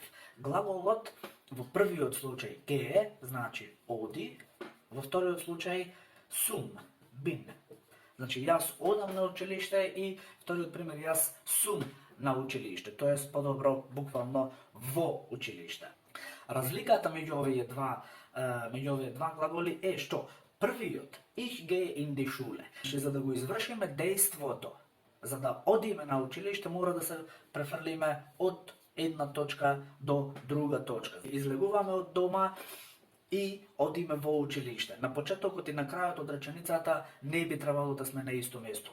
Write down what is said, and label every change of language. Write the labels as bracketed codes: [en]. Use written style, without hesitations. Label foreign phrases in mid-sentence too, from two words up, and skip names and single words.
[mk] Глаголот во првиот случај gehe значи оди, во вториот случај sum, bin. Значи јас одам на училиште и вториот пример јас сум на училиште, тоест подобро буквално во училиште. Разликата меѓу овие два глаголи е што првиот [de] ich gehe in die Schule, [mk] за да го извршиме дејството, за да одиме на училиште, мора да се префрлиме од една точка до друга точка. Излегуваме од дома и одиме во училиште. На почетокот и на крајот од реченицата не би требало да сме на исто место.